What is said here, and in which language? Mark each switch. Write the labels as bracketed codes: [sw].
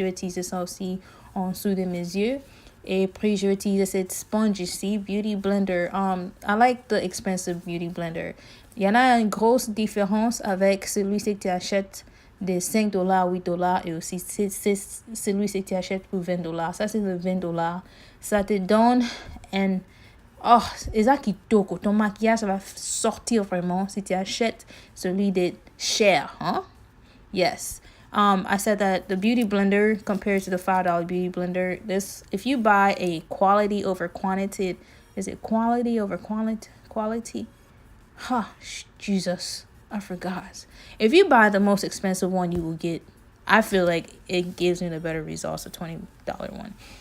[fr] Je vais utiliser ça aussi en dessous de mes yeux. Et puis, je vais utiliser cette sponge ici, Beauty Blender. [en] I like the expensive Beauty Blender. [fr] Il y en a une grosse différence avec celui-ci que tu achètes de $5, $8 et aussi celui-ci que tu achètes pour $20. Ça, c'est le $20. Ça te donne un... Oh, c'est ça qui toque. Ton maquillage va sortir vraiment si tu achètes celui de cher, hein? [en] Yes. I said that the Beauty Blender compared to the $5 Beauty Blender, if you buy a quality over quantity, is it quality over quality? Jesus, I forgot. If you buy the most expensive one, you will get, I feel like it gives me the better results, a $20 one.